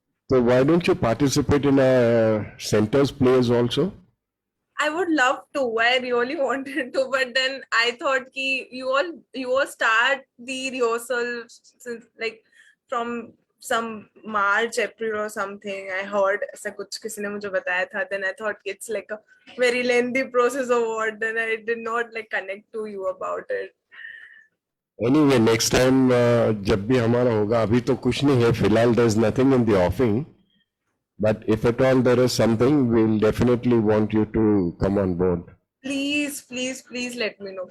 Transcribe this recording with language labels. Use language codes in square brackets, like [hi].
[en] So why don't you participate in a center's plays also? I would love to. I really wanted to, but then I thought ki you all start the rehearsal since like from some March, April or something. I heard [hi] ऐसा कुछ किसी ने मुझे बताया था. [en] Then I thought it's like a very lengthy process of what. Then I did not like connect to you about it. Anyway, next time [hi] जब भी हमारा होगा, अभी तो कुछ नहीं है फिलहाल. [en] There's nothing in the offing, but if at all there is something, we'll definitely want you to come on board. Please, please, please let me know.